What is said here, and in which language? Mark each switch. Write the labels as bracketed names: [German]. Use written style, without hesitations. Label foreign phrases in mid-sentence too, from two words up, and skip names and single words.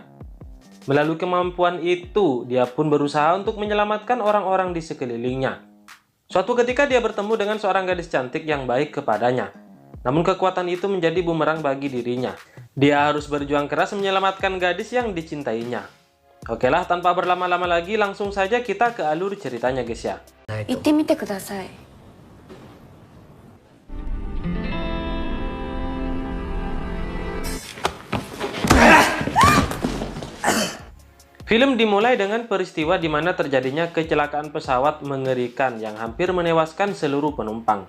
[Indonesian] Melalui kemampuan itu, dia pun berusaha untuk menyelamatkan orang-orang di sekelilingnya. Suatu ketika dia bertemu dengan seorang gadis cantik yang baik kepadanya. Namun kekuatan itu menjadi bumerang bagi dirinya. Dia harus berjuang keras menyelamatkan gadis yang dicintainya. Oke lah, tanpa berlama-lama lagi, langsung saja kita ke alur ceritanya guys ya. [Japanese] 行ってみてください。 [Indonesian] Film dimulai dengan peristiwa di mana terjadinya kecelakaan pesawat mengerikan yang hampir menewaskan seluruh penumpang.